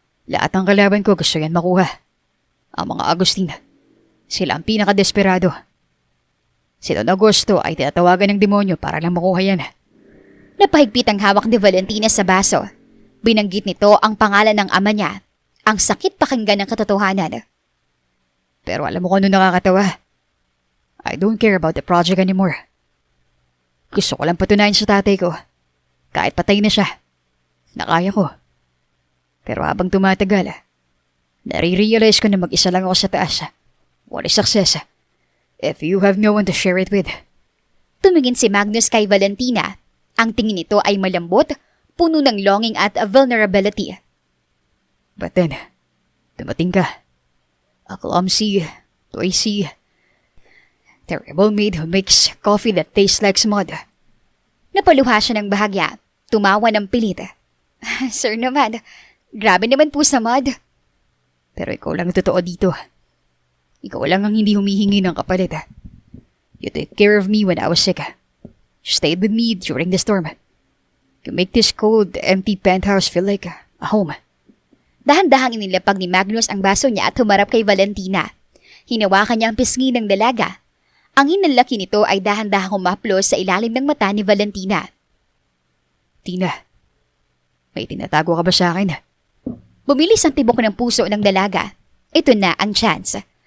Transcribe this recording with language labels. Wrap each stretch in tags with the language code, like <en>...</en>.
<tl>Lahat ng kalaban ko gusto yan makuha. Ang mga Agustin, sila ang pinakadesperado. Si Don Augusto ay tinatawagan ng demonyo para lang makuha yan. Napahigpit ang hawak ni Valentina sa baso. Binanggit nito ang pangalan ng ama niya. Ang sakit pakinggan ng katotohanan. Pero alam mo kung ano nakakatawa?</tl> <en>I don't care about the project anymore.</en> <tl>Gusto ko lang patunayan sa tatay ko. Kahit patay na siya. Nakaya ko. Pero habang tumatagal, nare-realize ko na mag-isa lang ako sa taas.</tl> <en>What is success? If you have no one to share it with.</en> <tl>Tumingin si Magnus kay Valentina. Ang tingin nito ay malambot, puno ng longing at vulnerability.</tl> <en>But then,</en> <tl>dumating ka.</tl> <en>A clumsy, noisy, terrible maid who makes coffee that tastes like mud.</en> <tl>Napaluha siya ng bahagya. Tumawa ng pilit. Sir naman, grabe naman po sa mud. Pero ikaw lang ang totoo dito. Ikaw lang ang hindi humihingi ng kapalit.</tl> <en>You took care of me when I was sick. You stayed with me during the storm. You make this cold, empty penthouse feel like a home.</en> <tl>Dahan-dahang inilapag ni Magnus ang baso niya at humarap kay Valentina. Hinawakan niya ang pisngi ng dalaga. Ang hinalaki nito ay dahan-dahang humaplos sa ilalim ng mata ni Valentina. Tina, may tinatago ka ba sa akin? Bumilis ang tibok ng puso ng dalaga. Ito na ang chance.</tl>